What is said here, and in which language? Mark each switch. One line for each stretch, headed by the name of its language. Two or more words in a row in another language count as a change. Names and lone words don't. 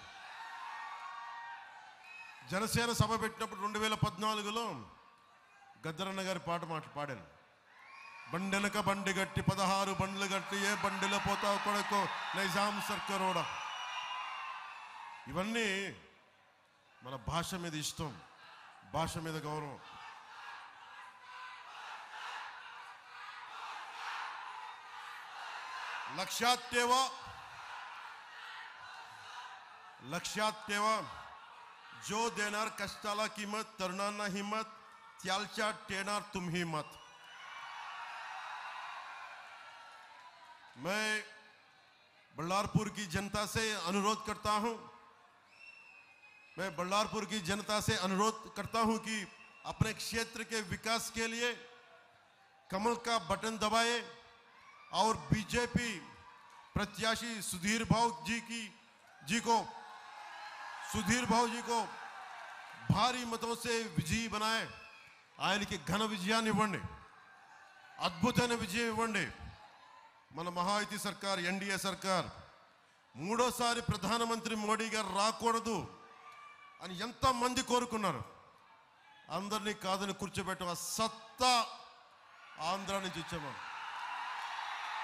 Telugu: జనసేన సభ పెట్టినప్పుడు 2014లో గద్దరన్న గారి పాట పాడాను. బండెనక బండి గట్టి 16 బండ్లు గట్టి ఏ బండిలో పోతావు కొడుకో నైజాం సర్కారోడా. ఇవన్నీ మన భాష మీద ఇష్టం, భాష మీద గౌరవం.
Marathi: लक्षात ठेवा जो देणार कष्टाला किंमत, तरुणांना हिम्मत, त्यालच्या टेणार तुम्ही मत.
Hindi: मैं बल्लारपुर की जनता से अनुरोध करता हूं कि अपने क्षेत्र के विकास के लिए कमल का बटन दबाए और बीजेपी प्रत्याशी सुधीर भाव जी को भारी मतों से विजयी बनाए.
Telugu: ఆయనకి ఘన విజయాన్ని ఇవ్వండి, అద్భుతమైన విజయం ఇవ్వండి. మన మహాయుతి సర్కార్, ఎన్డీఏ సర్కార్ మూడోసారి ప్రధానమంత్రి మోడీ గారు రాకూడదు అని ఎంతమంది కోరుకున్నారు. అందరినీ కాదని కూర్చోబెట్టే ఆ సత్తా ఆంధ్ర నుంచి ఇచ్చాము.